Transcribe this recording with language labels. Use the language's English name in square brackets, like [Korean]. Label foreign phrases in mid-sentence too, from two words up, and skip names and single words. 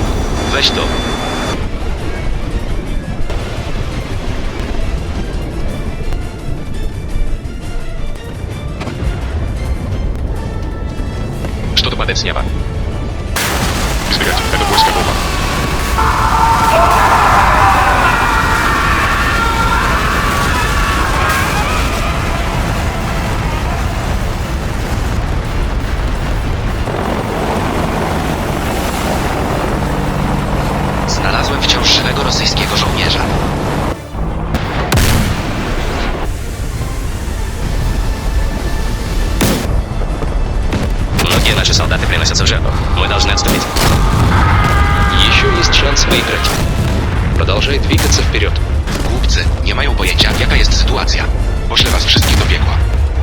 [Polish] Weź to. [Russian] Что-то падает с неба. Избегать. Это польская бомба. [Polish] Znalazłem wciąż żywego rosyjskiego żołnierza. [Russian] Многие наши солдаты приносятся в жертву. Мы должны отступить. Еще есть шанс выиграть. Продолжай двигаться вперед. [Polish] Głupcy nie mają pojęcia, jaka jest sytuacja. Poszlę was wszystkich do piekła.